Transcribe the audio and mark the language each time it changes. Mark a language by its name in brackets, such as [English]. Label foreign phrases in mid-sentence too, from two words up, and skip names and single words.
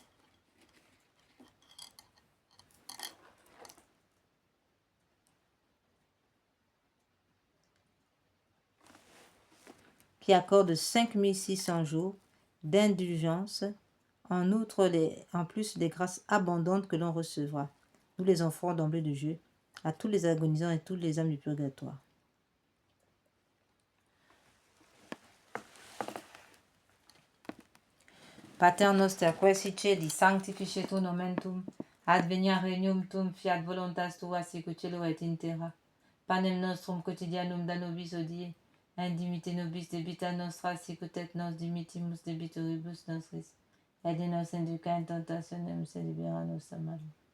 [French] Qui accorde 5600 jours d'indulgence, en plus des grâces abondantes que l'on recevra, nous les enfants d'emblée de Dieu, à tous les agonisants et toutes les âmes du purgatoire. [Latin] Pater noster, qui es in celi, sanctificetur nomen tuum, adveniat regnum tuum, fiat voluntas tua sicut cielo et in terra. Panem nostrum quotidianum da nobis hodie, indimite nobis debita nostra sicut et nos dimitimus debitoribus nostris, et ne nos induca in tentationem, sed libera nos a malo.